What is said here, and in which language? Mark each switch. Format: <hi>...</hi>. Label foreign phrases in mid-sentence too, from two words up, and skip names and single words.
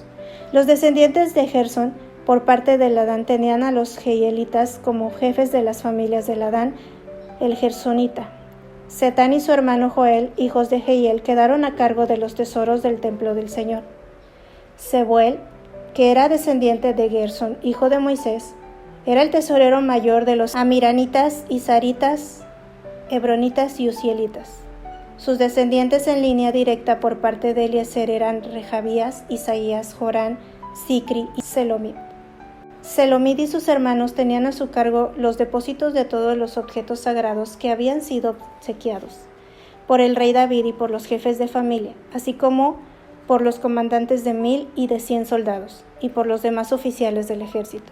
<es>Los descendientes de Gersón, por parte de Ladán, tenían a los jehielitas como jefes de las familias de Ladán, el gersonita. Setán y su hermano Joel, hijos de Jehiel, quedaron a cargo de los tesoros del templo del Señor. Sebuel, que era descendiente de Gersón, hijo de Moisés, era el tesorero mayor de los amiranitas, isaritas, hebronitas y uzielitas. Sus descendientes en línea directa por parte de Eliezer eran Rehabías, Isaías, Jorán, Sicri y Selomit. Selomit y sus hermanos tenían a su cargo los depósitos de todos los objetos sagrados que habían sido obsequiados por el rey David y por los jefes de familia, así como por los comandantes de 1000 y de 100 soldados, y por los demás oficiales del ejército.</es>